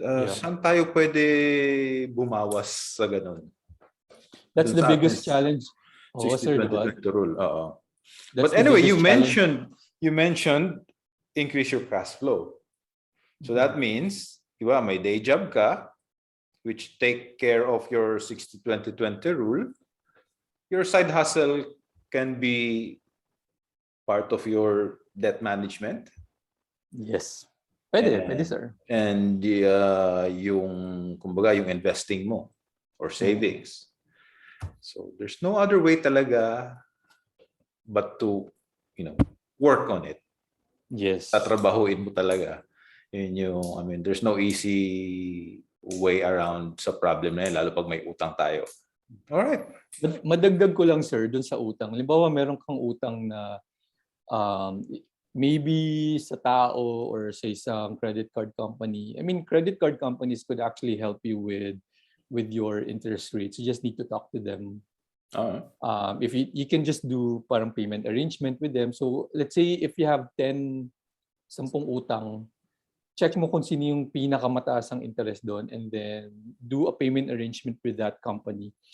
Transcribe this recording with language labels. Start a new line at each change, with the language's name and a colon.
Filipino: Saan tayo pwede bumawas sa ganun?
English: That's the biggest challenge. 60-20 rule. But anyway, you mentioned increase your cash flow. So that means,
Filipino: diba, may day job ka,
English: which take care of your 60-20-20 rule. Your side hustle can be part of your debt management. Yes.
Filipino: Pwede, sir.
English: And yung investing mo or savings. So there's no other way talaga but to, work on it. Yes.
Filipino: Tatrabahuin mo talaga.
English: There's no easy way around
Filipino: sa problem na yun, lalo pag may utang tayo.
English: Alright.
Filipino: Madagdag ko lang, sir, dun sa utang. Halimbawa, meron kang utang na maybe sa tao or sa isang credit card company.
English: Credit card companies could actually help you with your interest rates. You just need to talk to them. If you can just do parang payment arrangement with them. So let's say if you have 10 utang,
Filipino: check mo kung sino yung pinakamataas ang interest doon,
English: and then do a payment arrangement with that company.